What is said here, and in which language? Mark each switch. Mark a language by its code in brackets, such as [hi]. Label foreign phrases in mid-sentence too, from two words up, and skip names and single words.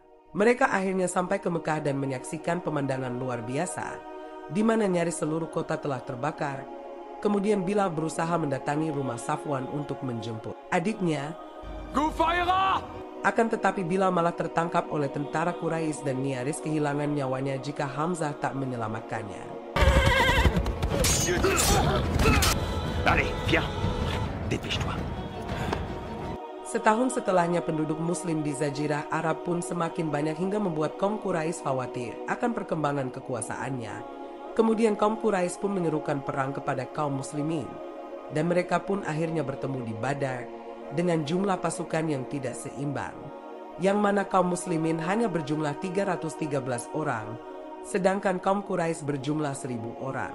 [id] Mereka akhirnya sampai ke Mekah dan menyaksikan pemandangan luar biasa di mana nyaris seluruh kota telah terbakar. Kemudian Bilal berusaha mendatangi rumah Safwan untuk menjemput adiknya Ghufairah. Akan tetapi Bilal malah tertangkap oleh tentara Quraisy dan nyaris kehilangan nyawanya jika Hamzah tak menyelamatkannya. [fr] Allez, viens. Dépêche-toi. [id] Setahun setelahnya penduduk muslim di Jazirah Arab pun semakin banyak hingga membuat kaum Quraisy khawatir akan perkembangan kekuasaannya. Kemudian kaum Quraisy pun menyerukan perang kepada kaum muslimin dan mereka pun akhirnya bertemu di Badar dengan jumlah pasukan yang tidak seimbang, yang mana kaum muslimin hanya berjumlah 313 orang, sedangkan kaum Quraisy berjumlah 1000 orang.